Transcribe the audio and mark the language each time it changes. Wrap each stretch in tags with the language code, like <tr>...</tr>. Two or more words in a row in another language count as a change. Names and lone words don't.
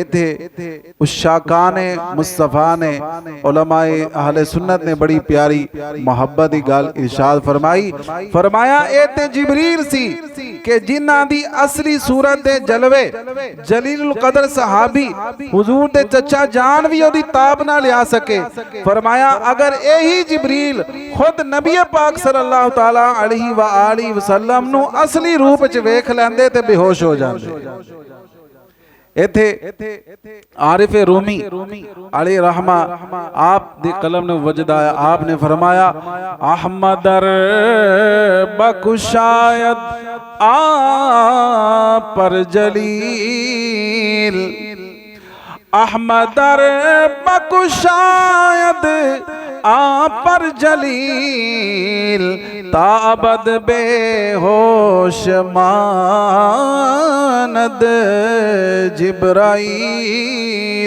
<pa>ਇਥੇ ਉਸ਼ਾਕਾਨੇ ਮੁਸਤਫ਼ਾ ਨੇ, ਉਲਮਾਏ ਅਹਿਲੇ ਸੁੰਨਤ ਨੇ ਬੜੀ ਪਿਆਰੀ ਮੋਹੱਬਤ ਕੀ ਗੱਲ ਇਰਸ਼ਾਦ ਫ਼ਰਮਾਈ। ਫ਼ਰਮਾਇਆ ਏ ਤੇ ਜਿਬਰੀਲ ਸੀ ਕਿ ਜਿਨ੍ਹਾਂ ਦੀ ਅਸਲੀ ਸੂਰਤ ਦੇ ਜਲਵੇ ਜਲੀਲੁਲ ਕਦਰ ਸਹਾਬੀ ਹੁਜ਼ੂਰ ਦੇ ਚਾਚਾ ਜਾਨ ਭੀ ਓਦੀ ਤਾਬ ਨਾ ਲਿਆ ਸਕੇ। ਫ਼ਰਮਾਇਆ ਅਗਰ ਯਹੀ ਜਿਬਰੀਲ ਖ਼ੁਦ ਨਬੀ ਪਾਕ</pa> <ar>صلى الله تعالى عليه وآله وسلم</ar> <pa>ਨੁ ਅਸਲੀ ਰੂਪ ਚ ਵੇਖ ਲੈਂਦੇ ਤੇ ਬੇਹੋਸ਼ ਹੋ ਜਾਂਦੇ। ਇਥੇ ਆਰਿਫ਼ ਰੂਮੀ ਅਲੀ ਰਹਿਮਾ ਆਪ ਦੀ ਕਲਮ ਨੇ ਵਜਦ ਆਇਆ, ਆਪਨੇ ਫ਼ਰਮਾਇਆ</pa> <fa>احمد ار بگشاید آن پر جلیل، احمد ار بگشاید آن پر جلیل، تا ابد بیهوش ماند جبرئیل.</fa>